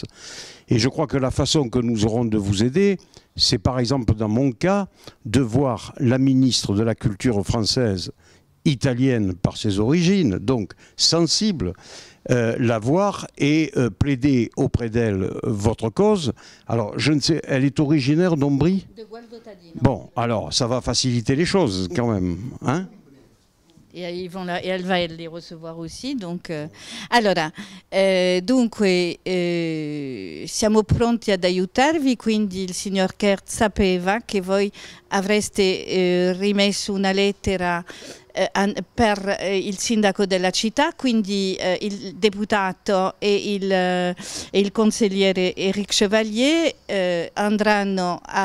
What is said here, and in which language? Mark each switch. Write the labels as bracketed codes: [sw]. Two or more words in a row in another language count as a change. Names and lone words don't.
[fr] Et je crois que la façon que nous aurons de vous aider, c'est par exemple dans mon cas, de voir la ministre de la Culture française, italienne par ses origines, donc sensible, la voir et plaider auprès d'elle votre cause. Alors, je ne sais, elle est originaire d'Ombrie? De Gualdo-Tadino. Bon, alors, ça va faciliter les choses quand même, hein? E elle va les recevoir aussi. Donc, [it] allora, dunque, siamo pronti ad aiutarvi, quindi il signor Kert sapeva che voi avreste rimesso una lettera per il sindaco della città, quindi il deputato e il consigliere Éric Chevalier andranno a